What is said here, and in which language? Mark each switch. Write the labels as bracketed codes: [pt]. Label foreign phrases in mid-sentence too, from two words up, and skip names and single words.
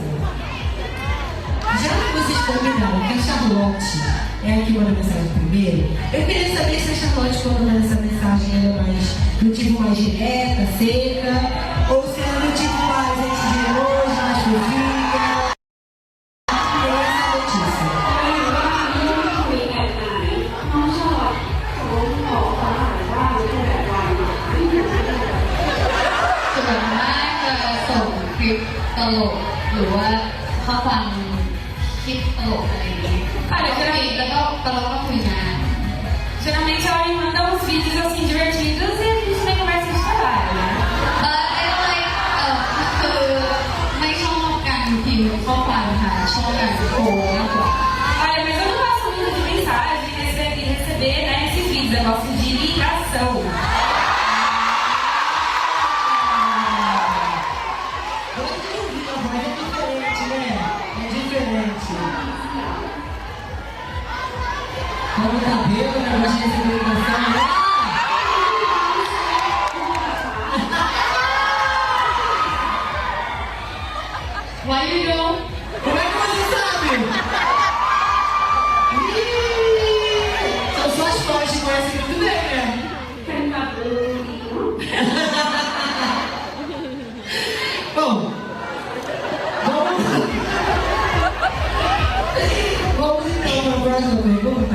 [pt] Já que vocês combinaram que a Charlotte é a que manda mensagem primeiro, eu queria saber se a Charlotte, quando manda essa mensagem, ela é mais do tipo mais direta, seca, ou se ela é do tipo mais antes de emoji, mais fofinha. Tem essa notícia. [th] ส่วนมากจะส่งคลิปตลกหรือว่าข้อความคลิปตลกอะไรอย่างนี้แล้วก็ตลกก็คุยงาน [pt] Geralmente ela me manda uns vídeos assim divertidos e a gente tem conversa de trabalho, né? [th] คือไม่ชอบการพิมพ์ข้อความค่ะชอบการโทรมากกว่า [pt] Olha, mas eu não gosto muito de mensagem, receber né, esses vídeos, eu gosto de ligação. Mas é diferente, né? É diferente. Como tá bêbado, né? Gosta de receber ligação, né? [en] Why you know? [pt] Como é que você sabe? Ih, são suas fontes que conhecem muito bem, né? Bom, vamos então para a próxima pergunta.